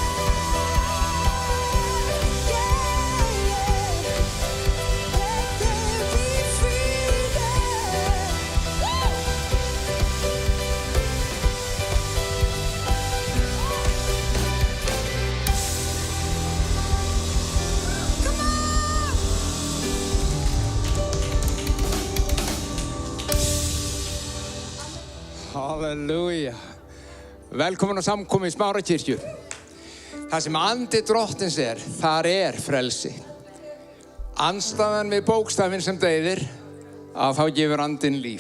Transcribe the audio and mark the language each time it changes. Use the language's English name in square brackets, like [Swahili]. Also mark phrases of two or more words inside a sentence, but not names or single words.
[English] Yeah, yeah. Let there be freedom. Woo! Come on! Halleluja. [Icelandic] Velkomin á samkomu í Smárakirkju. Það sem andi drottins þar frelsi. Andstæðan við bókstafinn sem deyðir, að þá gefur andinn líf.